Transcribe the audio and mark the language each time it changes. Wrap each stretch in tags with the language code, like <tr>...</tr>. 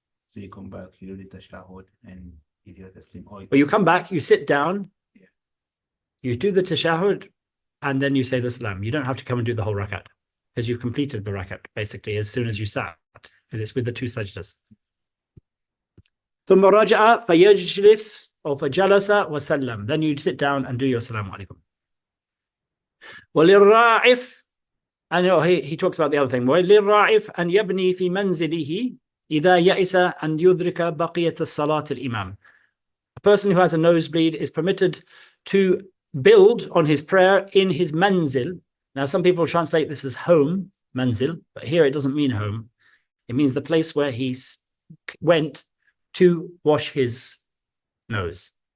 <en>So you come back, you do the tashahhud, and you do the taslim. But you come back, you sit down, you do the tashahhud, and then you say the salam. You don't have to come and do the whole rakat because you've completed the rakat basically as soon as you sat, because it's with the 2 sajdas.</en> <ar>ثم رجع فيجلس أو فجلس وسلم.</ar> <en>Then you sit down and do your salam alaikum.</en> <ar>وللراعف,</ar> <en>and he talks about the other thing.</en> <ar>وللراعف أن يبني في منزله إذا يئس أن يدرك بقية الصلاة الإمام.</ar> <en>A person who has a nosebleed is permitted to build on his prayer in his manzil. Now, some people translate this as home, manzil, but here it doesn't mean home. It means the place where he went to wash his nose.</en>